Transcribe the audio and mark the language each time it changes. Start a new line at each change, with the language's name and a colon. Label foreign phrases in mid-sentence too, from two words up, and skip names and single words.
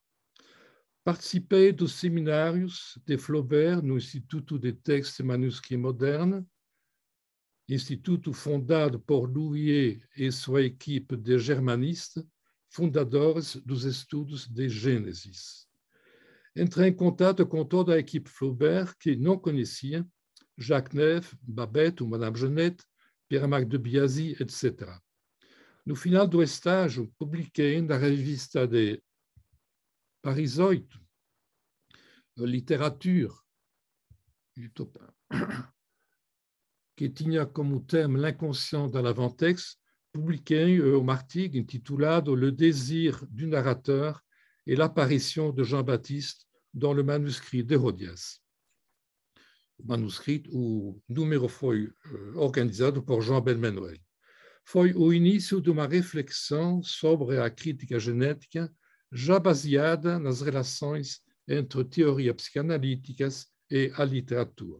Portuguese: Participei dos seminários de Flaubert no Instituto de Textes e Manuscrits Modernes, instituto fundado por Louis e sua equipe de germanistas, fundadores dos estudos de Gênesis. Entrei em contato com toda a equipe Flaubert, que não conhecia, Jacques Neff, Babette ou Madame Genette, Pierre-Marc de Biasy, etc. No final do estágio, publiquei na revista de Paris 8, Literature, que tinha como tema
French: l'inconscient dans l'avant-texte,
Portuguese: publiquei um artigo intitulado Le désir du narrateur et l'apparition de Jean-Baptiste dans le manuscrit d'Hérodias. O número foi organizado por Jean Belman-Noël. Foi o início de uma reflexão sobre a crítica genética, já baseada nas relações entre teorias psicanalíticas e a literatura.